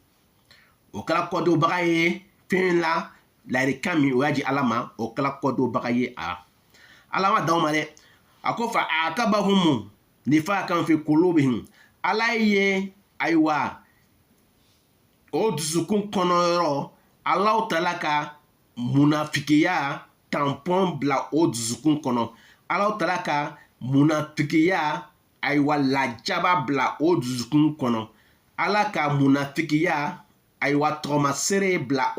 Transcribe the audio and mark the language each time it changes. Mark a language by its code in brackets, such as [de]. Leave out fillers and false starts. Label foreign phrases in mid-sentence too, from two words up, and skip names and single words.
[bm] o kɛla kɔdonbaga ye fɛn la layirika min o y'a di ala ma o kɛla kɔdonbaga ye ala ma d'aw ma dɛ a ko [ar] fa akabahum nifakan fi qulubihim [bm] ala ye ayiwa o dusukun kɔnɔ yɔrɔ ala tala ka munafikiya tampon bila o dusukun kɔnɔ ala tala ka munafikiya ayiwa lajaba bila o dusukun kɔnɔ ala ka munafikiya ayiwa tɔgɔmasere bila